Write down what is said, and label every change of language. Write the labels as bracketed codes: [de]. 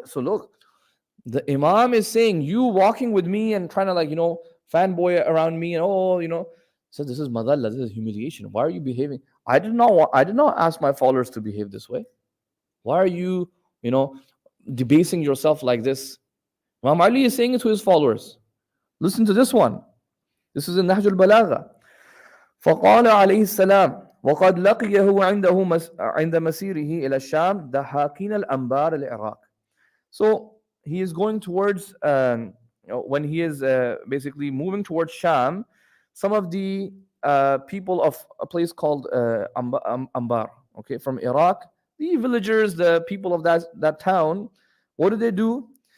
[en] So look, the Imam is saying, you walking with me and trying to fanboy around me, and so this is madalla, this is humiliation. Why are you behaving? I did not ask my followers to behave this way. Why are you, debasing yourself like this? Imam Ali is saying it to his followers. Listen to this one. This is in Nahj al-Balagha. [ar] فقال عليه السلام وقد لقيه عند مسيره إلى الشام دهاقين الأنبار العراق. [en] So he is going towards, when he is basically moving towards Sham, some of the people of a place called Ambar, okay, from Iraq, the villagers, the people of that town, what did they do?